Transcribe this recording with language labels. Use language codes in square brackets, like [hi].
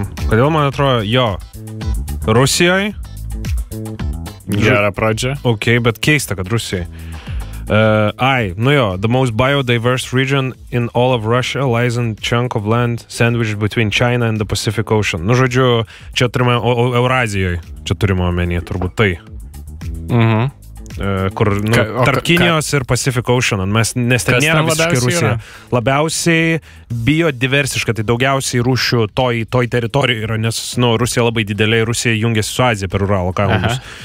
[lt] kodėl man atrodo, Rusijoje. Gera pradžia. Ok, bet keista, kad Rusijoje. [en] The most biodiverse region in all of Russia lies in a chunk of land sandwiched between China and the Pacific Ocean. [lt] Žodžiu, čia turime Eurazijoje, čia turime omeny, turbūt tai. Kur tarp Kinijos ir Pacific Ocean, nes ten nėra visiškai Rusija. Labiausiai biodiversiška, tai daugiausiai rūšių toj teritorijoje yra, nes Rusija labai didelė, Rusija jungiasi su Azija per Uralo kalnus.